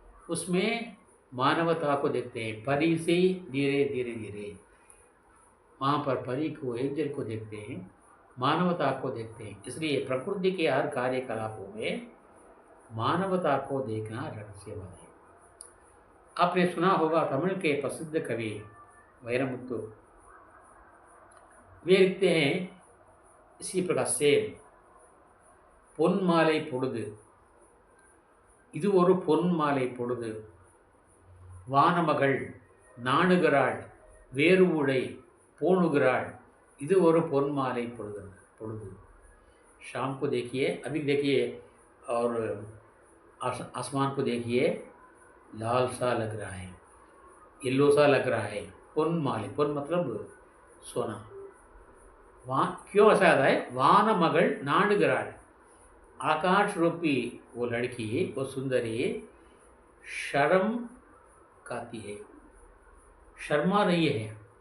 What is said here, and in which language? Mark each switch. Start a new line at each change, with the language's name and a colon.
Hindi: उसमें मानवता को देखते हैं, परी से धीरे धीरे धीरे। वहाँ पर परी को, एंजल को देखते हैं, मानवता को देखते हैं। इसलिए प्रकृति के हर कार्यकलापों में मानवता को देखना रहस्यमय है। आपने सुना होगा तमिल के प्रसिद्ध कवि वैरमुत्तु, वे लिखते हैं इसी प्रकार से,
Tamil: பொன்மாலை பொழுது, இது ஒரு பொன்மாலை பொழுது, வானமகள் நாணுகிறாள் வேறு ஊழை பூணுகிறாள், இது ஒரு பொன்மாலை பொழுது பொழுது।
Hindi: शाम को देखिए, अभी देखिए, और आसमान को देखिए, लाल सा लग रहा है, येलो सा लग रहा है।
Tamil: पुन माले,
Hindi: पुन मतलब सोना। वहाँ क्यों ऐसा आता है?
Tamil: वान मगल नाणुगराल,
Hindi: आकाश रूपी वो लड़की, वो सुंदरी शर्म खाती है, शर्मा रही है।